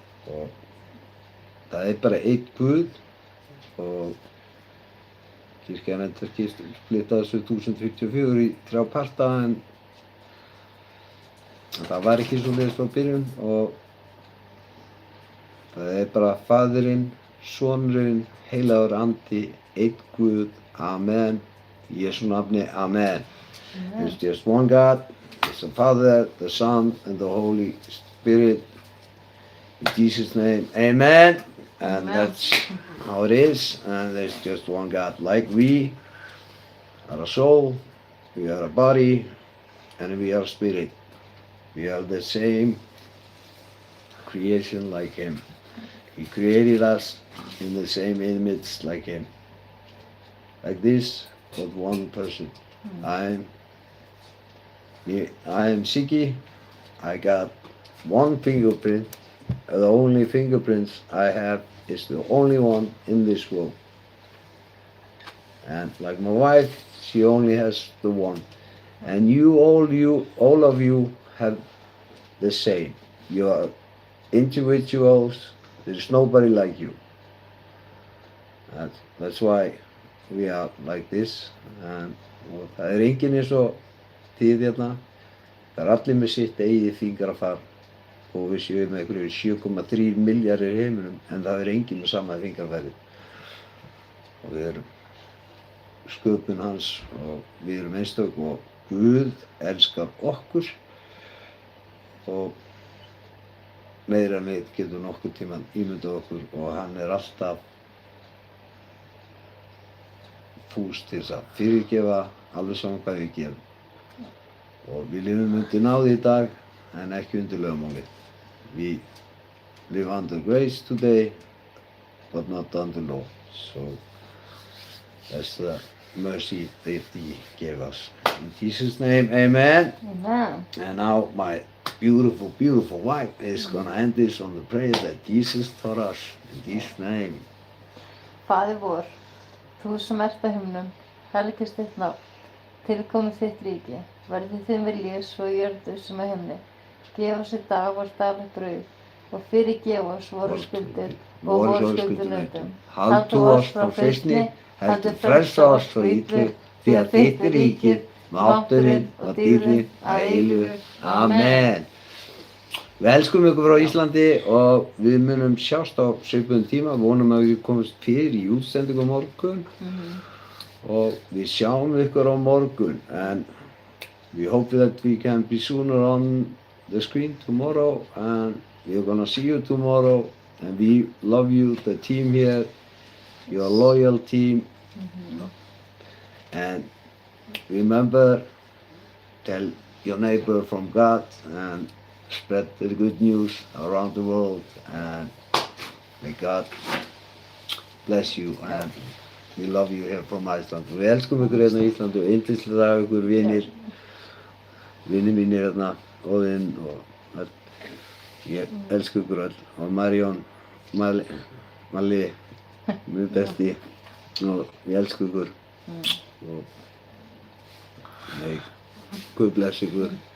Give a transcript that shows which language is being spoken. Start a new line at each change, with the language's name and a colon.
Icelandic: Og það er bara einn Guð og kirkjan er ekki splittað þessu 1054 í 3 parta en það var ekki svoleiðis frá byrjun og það er bara Faðirinn, Sonurinn, Heilagur Andi, einn Guð, Amen, í Jesú nafni, Amen.
English: There's just one God, it's the Father, the Son, and the Holy Spirit. In Jesus' name, Amen. And that's how it is. And there's just one God. Like we are a soul, we are a body, and we are a spirit. We are the same creation like him. He created us in the same image like him. Like this, but one person. I am Siggi. I got one fingerprint. The only fingerprints I have is the only one in this world. And like my wife, she only has the one. And all of you have the same. You are individuals. There's nobody like you. That's why we are like this.
Icelandic: Og það er enginn eins og þið hérna. Það er allir með sitt eigið fingrafar og við séum með einhverju 7,3 milljarðir í heiminum en það er enginn með sama fingrafæri. Og við erum sköpun hans og við erum einstök og Guð elskar okkur og meira en við getum nokkurn tímann ímyndað okkur og hann er alltaf fús til þess að fyrirgefa alveg saman hvað við gerum. Og við lifum undir náði í dag en ekki undir lögmáli.
English: We live under grace today but not under law. So that's the mercy that he gave us. In Jesus' name, amen. Amen. And now my beautiful, beautiful wife is going to end this on the prayer that Jesus taught us. In Jesus' name.
Icelandic: Faðir vor, þú sem ert á himnum, helgist þitt nafn, tilkomi þitt ríki, verði þinn vilji svo í jörðu sem á himni. Gef oss í dag vort daglega brauð og fyrirgef oss vorar skuldir og vorar skuldunautum. Haltu oss frá freistni, heldur frelsa oss frá illu, því að þitt er ríkið, mátturinn og dýrðin að eilífu. Amen. Við elskum ykkur frá Íslandi og við munum sjást á svipuðum tíma. Vonum að við komumst fyrir í útsendingu á morgun og við sjáum ykkur á morgun.
English: And we hope that we can be sooner on the screen tomorrow and we're gonna see you tomorrow, and we love you, the team here. You're a loyal team, and remember, tell your neighbor from God and spread the good news around the world, and may God bless you, and we love you here from Iceland.
Icelandic: Við elskum ykkur hérna á Íslandi og yndislega af ykkur vinir mínir hérna, Óðinn og öll. Ég elsku ykkur öll, og Marjón, Malli, minn besti, og ég elsku ykkur og nei, Guð bless ykkur.